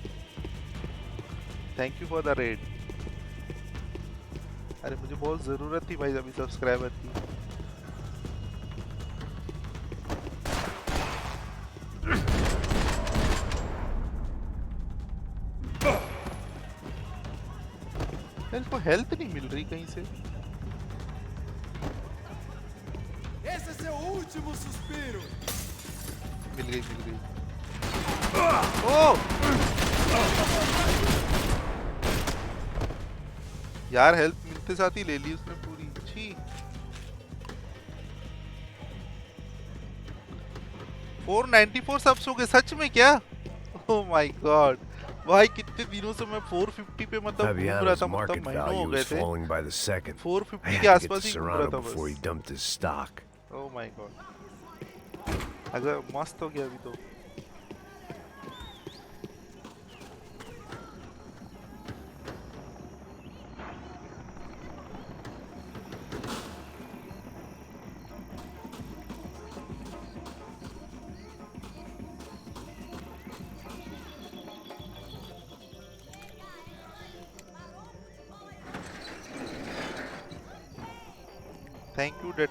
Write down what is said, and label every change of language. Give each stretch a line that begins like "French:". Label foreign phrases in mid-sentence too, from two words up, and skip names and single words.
English: thank you for the raid
Hindi: अरे मुझे बहुत ज़रूरत थी भाई अभी सब्सक्राइबर की इनको हेल्थ नहीं मिल रही कहीं से
Portuguese: Esse é seu último suspiro!
Hindi: मिल गई ओह यार हेल्थ मिलते साथ ही ले ली उसने पूरी छी 494 सब्स हो गए सच में क्या
English: oh my god
Hindi: भाई कितने दिनों से मैं 450 पे मतलब घूम रहा था मतलब महीनों हो गए थे 450 के आसपास ही घूम रहा था बस
English: oh my god
Hindi: अगर मस्त हो गया अभी तो
English: Thank you, Deadpool.